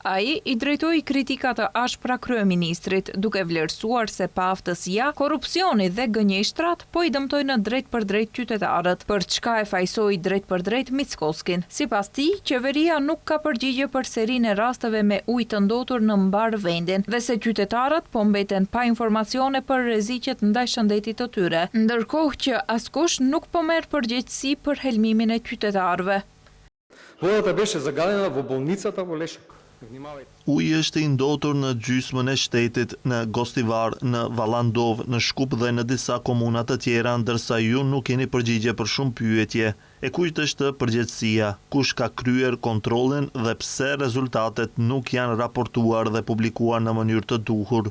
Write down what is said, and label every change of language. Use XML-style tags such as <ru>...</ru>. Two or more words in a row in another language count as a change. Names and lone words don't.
<sq>Ai i drejtoi kritika të ashpra kryeministrit, duke vlerësuar se paaftësia, korrupsioni dhe gënjeshtrat po i dëmtojnë drejt për drejt qytetarët, për çka e fajsoi drejt për drejt Mickoskin. Pas tij, qeveria nuk ka përgjigje për serinë e rasteve me ujë të ndotur në mbar vendin dhe se qytetarët po mbeten pa informacione për rreziqet ndaj shëndetit të tyre, ndërkohë që askush nuk po merr përgjegjësi për helmimin e qytetarëve.</sq> <mk>Водата беше загадена во болницата во Лешок.</mk> <sq>Uji është i ndotur në gjysmën e shtetit, në Gostivar, në Vallandov, në Shkup dhe në disa komuna të tjera, ndërsa ju nuk keni përgjigje për shumë pyetje. E kujt është përgjegjësia, kush ka kryer kontrollin dhe pse rezultatet nuk janë raportuar dhe publikuar në mënyrë të duhur?</sq>